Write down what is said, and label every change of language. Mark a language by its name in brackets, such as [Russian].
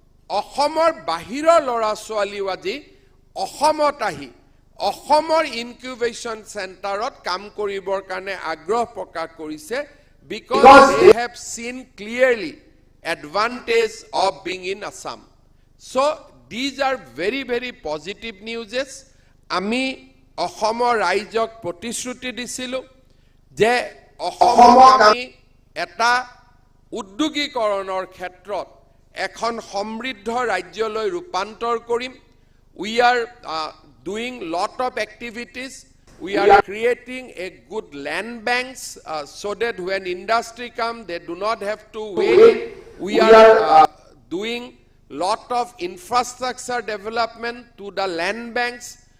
[Assamese] অসমৰ বাহিৰৰ লৰা ছোৱালীও আজি অসমত আহি অসমৰ ইনকিউবেশন সেন্টাৰত কাম কৰিবৰ কাৰণে আগ্ৰহ প্ৰকাশ কৰিছে [English] because they have seen clearly advantage of being in Assam. So these are very, very positive news. [Assamese] আমি অসমৰ ৰাইজক প্ৰতিশ্ৰুতি দিছিলো যে অসমক আমি এটা উদ্যোগীকৰণৰ ক্ষেত্ৰত এখন সমৃদ্ধ ৰাজ্যলৈ ৰূপান্তৰ কৰিম. [English] We are doing lot of activities. We are creating a good land banks so that when industry come, they do not have to wait. We are doing lot of infrastructure development to the land banks.